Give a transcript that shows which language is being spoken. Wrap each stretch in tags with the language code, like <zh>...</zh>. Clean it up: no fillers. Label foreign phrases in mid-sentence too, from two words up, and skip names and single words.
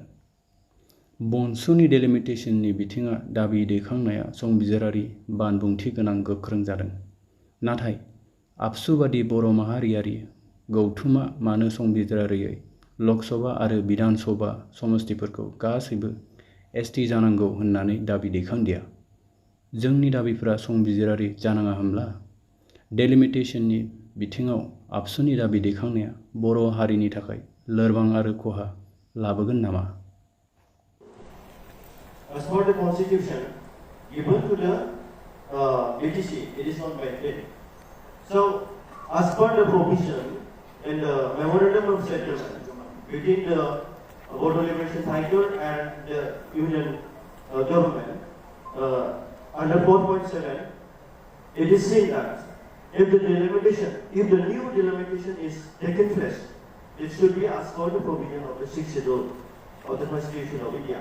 <brx>बनसुनि डेलिमिटेशननि बिथिङा दाबि दैखांनाया संबिजिरारि बानबुंथि गोनां गोख्रों जादों, नाथाय आबसु बादि बर' माहारियारि गौथुमा मानो संबिजिरारियै ल'कसभा आरो बिधान सभा समस्तिफोरखौ गासैबो एसटि जानांगौ होननानै दाबि दैखांदिया? जोंनि दाबिफोरा संबिजिरारि जानाङा होमब्ला? डेलिमिटेशननि बिथिङाव आबसुनि दाबि दैखांनाया बर' हारिनि थाखाय लोरबां आरो खहा लाबोगोन नामा?</brx> <en>As per the constitution given to the ATC, it is not maintained. So, as per the provision in the memorandum of settlement between the Board of Liberation Title and the Union government, under 4.7, it is seen that if the new delimitation is taken place, it should be as per the provision of the 6th schedule of the Constitution of India.</en>